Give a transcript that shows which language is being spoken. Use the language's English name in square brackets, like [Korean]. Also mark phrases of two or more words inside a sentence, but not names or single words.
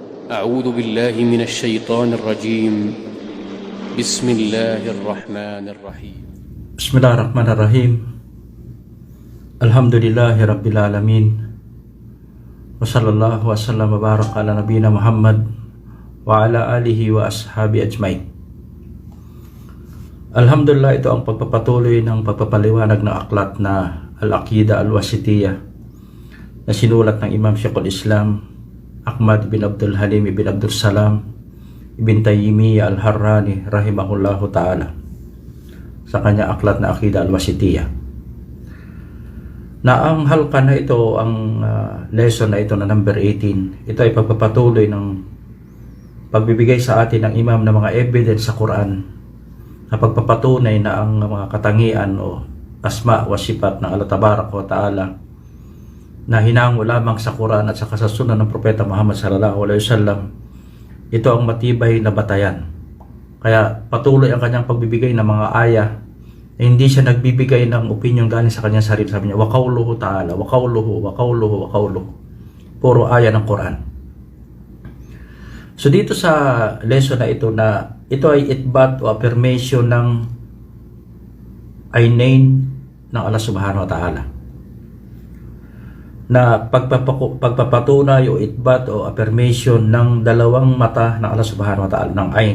[Arabic] أعوذ بالله من الشيطان الرجيم بسم الله الرحمن الرحيم بسم الله الرحمن الرحيم. الحمد لله رب العالمين. وصلى الله وسلم وبارك على نبينا محمد وعلى آله وأصحابه أجمعين. Alhamdulillah, [Filipino] ito ang pagpapatuloy ng pagpapaliwanag ng aklat na Al-Aqidah Al-Wasitiyah na sinulat ng Imam Sheikhul Islam Ahmad bin Abdul Halim bin Abdul Salam ibn Taymiyyah Al-Harrani [Arabic] رحمه الله تعالى [Filipino] sa kanya aklat na Aqidah Al-Wasitiyah, na ang halqa na ito, ang lesson na ito na number 18, ito ay pagpapatuloy ng pagbibigay sa atin ng imam ng mga evidence sa Quran na pagpapatunay na ang mga katangian o [Arabic] أسماء وصفات [Filipino] ng Allah [Arabic] تبارك وتعالى [Filipino] na hinango lamang sa Quran at sa kasasunod ng Propeta Muhammad [Arabic] صلى الله عليه وسلم, [Filipino] ito ang matibay na batayan. Kaya patuloy ang kanyang pagbibigay ng mga aya, hindi siya nagbibigay ng opinion galing sa kanyang sarili. Sabi niya, [Arabic] وقوله تعالى، وقوله، وقوله، وقوله. [Filipino] Puro aya ng Quran. So dito sa lesson na ito ay itbat o affirmation ng aynain ng Allah [Arabic] سبحانه وتعالى, [Filipino] na pagpapatunay o itbat o affirmation ng dalawang mata ng Allah [Arabic] سبحانه وتعالى, [Filipino] ng ayn.